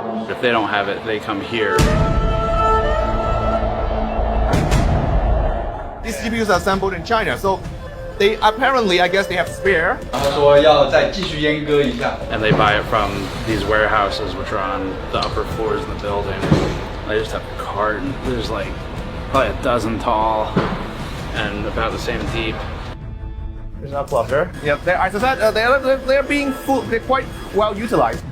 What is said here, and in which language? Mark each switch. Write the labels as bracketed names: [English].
[English] If they don't have it, they come here. These GPUs are assembled in China, so they apparently, I guess, they have spare. [Chinese] 他说要再继续阉割一下。 [English] And they buy it from these warehouses, which are on the upper floors in the building. They just have a carton. There's like probably a dozen tall and about the same deep. There's a cluster. Yeah, as I said, they're being they're quite well utilized.